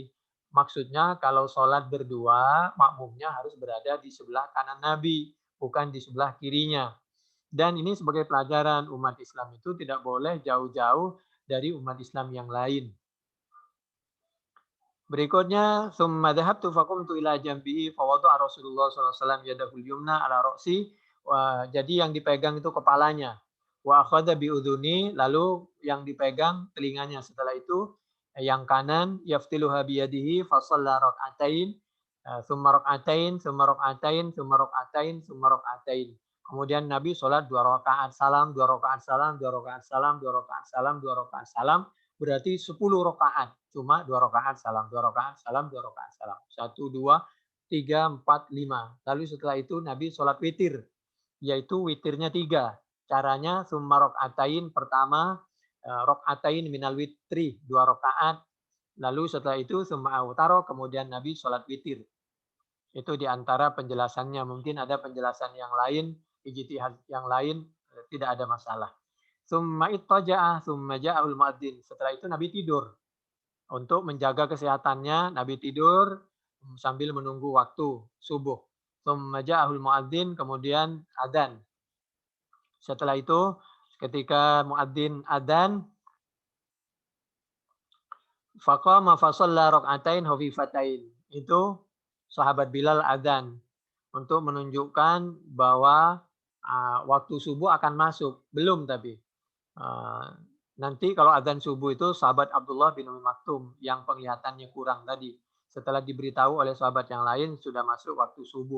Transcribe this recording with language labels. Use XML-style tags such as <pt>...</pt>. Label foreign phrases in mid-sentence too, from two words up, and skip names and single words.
<id>Maksudnya kalau sholat berdua makmumnya harus berada di sebelah kanan Nabi, bukan di sebelah kirinya. Dan ini sebagai pelajaran umat Islam itu tidak boleh jauh-jauh dari umat Islam yang lain. Berikutnya,</id> <ar>ثم ذهبت فقمت إلى جنبه فوضع رسول الله صلى الله عليه وسلم يده اليمنى على رأسي.</ar> <id>Jadi yang dipegang itu kepalanya.</id> <ar>وأخذ بأذني,</ar> <id>lalu yang dipegang telinganya. Setelah itu yang kanan</id> <ar>يفتلها بيده فصلى ركعتين، ثم ركعتين، ثم ركعتين، ثم ركعتين، ثم ركعتين.</ar> <id>Kemudian Nabi sholat 2 rakaat salam, 2 rakaat salam, 2 rakaat salam, 2 rakaat salam, 2 rakaat salam. Berarti 10 rakaat. Cuma 2 rakaat salam, 2 rakaat salam, 2 rakaat salam. 1, 2, 3, 4, 5. Lalu setelah itu Nabi sholat witir. Yaitu witirnya 3. Caranya</id> <ar>ثم ركعتين,</ar> <id>pertama</id> <ar>ركعتين من الوتر,</ar> <id>2 rakaat. Lalu setelah itu</id> <ar>ثم أوتر,</ar> <id>kemudian Nabi sholat witir. Itu diantara penjelasannya. Mungkin ada penjelasan yang lain, ijtihad yang lain, tidak ada masalah.</id> <ar>ثم اضطجع، ثم جاءه المؤذن.</ar> <id>Setelah itu Nabi tidur. Untuk menjaga kesehatannya, Nabi tidur sambil menunggu waktu subuh.</id> <ar>ثم جاءه المؤذن,</ar> <id>kemudian adzan. Setelah itu, ketika muadzin adzan,</id> <ar>فقام فصلى ركعتين خفيفتين.</ar> <id>Itu sahabat Bilal adzan untuk menunjukkan bahwa waktu subuh akan masuk. Belum tapi. Nanti kalau adzan subuh itu sahabat Abdullah bin Umi Maktum yang penglihatannya kurang tadi. Setelah diberitahu oleh sahabat yang lain sudah masuk waktu subuh.</id>